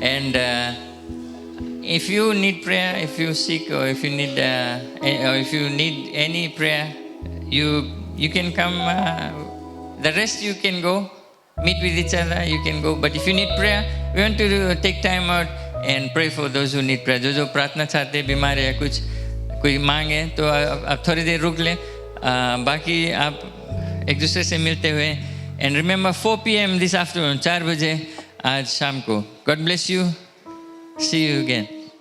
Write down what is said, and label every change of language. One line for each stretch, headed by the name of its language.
English: And if you need prayer, if you're sick, or if you need any prayer, you can come. The rest you can go, meet with each other. You can go. But if you need prayer, we want to take time out and pray for those who need prayer.
Hindi: जो प्रार्थना चाहते बीमार है कुछ कोई मांगे तो आप थोड़ी देर रुक लें. बाकी आप एक दूसरे से मिलते हुए.
English: And remember 4 p.m. this afternoon,
Hindi: 4 बजे आज शाम को.
English: God bless you. See you again.